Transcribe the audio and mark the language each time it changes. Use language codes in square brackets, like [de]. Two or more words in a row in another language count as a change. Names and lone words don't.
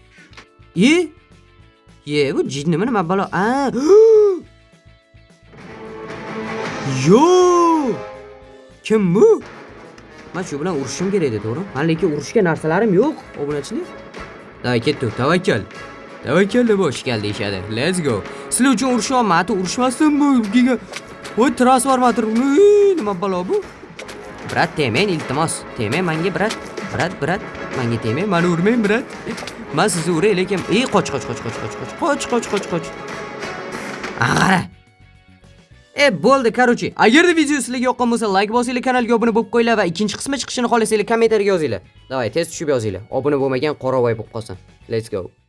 [uz] Bu jinnimi nima balo? Kim bu? Men shu bilan urushim kerak edi, to'g'ri? Men lekin urushga narsalarim yo'q, obunachilar. Davay ketdik, tavakkal deb bosh keldi ishadi. [en] Let's go. [uz] Sizlar uchun urushyapman, ati urushmasin bu. Voy, transformator. Nima balo bu? Brat, temen iltimos. Temen menga brat. Menga temen, meni urmang brat. Men sizni uray, lekin qoch. Qara. Bo'ldi, qarochi. Agarda video sizlarga yoqqan bo'lsa, like bosinglar, kanalga obuna bo'lib qo'yinglar va ikkinchi qismi chiqishini xohlasanglar kommentariyaga yozinglar. Davay, tez tushib yozinglar. Obuna bo'lmagan qora voy bo'lib qolsin. [en] Let's go.